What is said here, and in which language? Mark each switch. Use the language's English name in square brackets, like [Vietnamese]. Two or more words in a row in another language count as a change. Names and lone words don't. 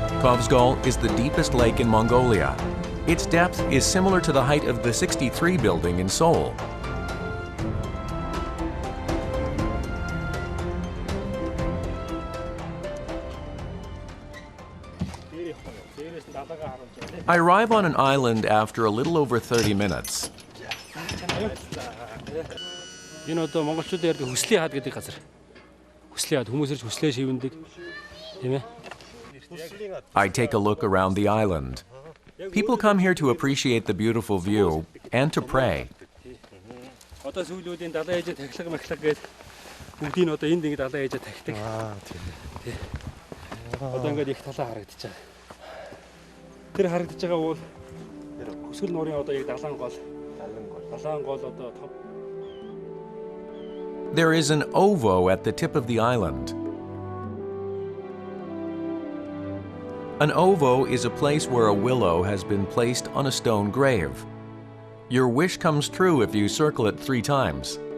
[English] Khuvsgul is the deepest lake in Mongolia. Its depth is similar to the height of the 63 building in Seoul. I arrive on an island after a little over 30 minutes. [Mongolian] Энэ одоо монголчууд ярьдаг хүслийн хаад гэдэг газар. Хүслийн хаад хүмүүс ирж хүслээ шивэндэг. Тийм ээ. [English] I take a look around the island. People come here to appreciate the beautiful view and to pray. [Mongolian] Одоо сүүлүүдийн далайн ээжээ тахилга махлаг гээд бүгдийг одоо энд ингэ далайн ээжээ тахдаг. Тийм. Одоо ингээд их талаа харагдаж байгаа. Тэр харагдаж байгаа бол Khuvsgul нуурын одоо яг далайн гол. Далайн гол одоо топ. [English] There is an ovo at the tip of the island. An ovo is a place where a willow has been placed on a stone grave. Your wish comes true if you circle it 3 times.